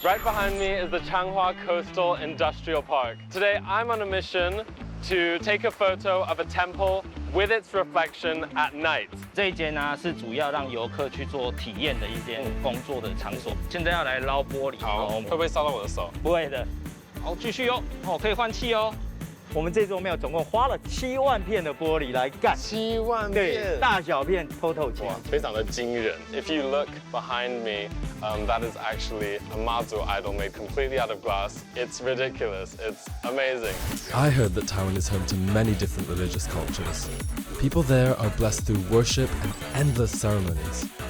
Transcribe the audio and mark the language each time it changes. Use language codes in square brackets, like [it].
[en] Right behind me is the Changhua Coastal Industrial Park. Today I'm on a mission to take a photo of a temple with its reflection at night. [zh] 这一间呢是主要让游客去做体验的一间工作的场所。现在要来捞玻璃，好，会不会烧到我的手？不会的。好，继续哦，可以换气哦。我们这座庙总共花了7万片的玻璃来干 7万片，对，大小片透透清，哇，非常的惊人。 [en] If you look behind me, that is actually a Mazu idol made completely out of glass. It's ridiculous. It's amazing. I heard that Taiwan is home to many different religious cultures. People there are blessed through worship and endless ceremonies.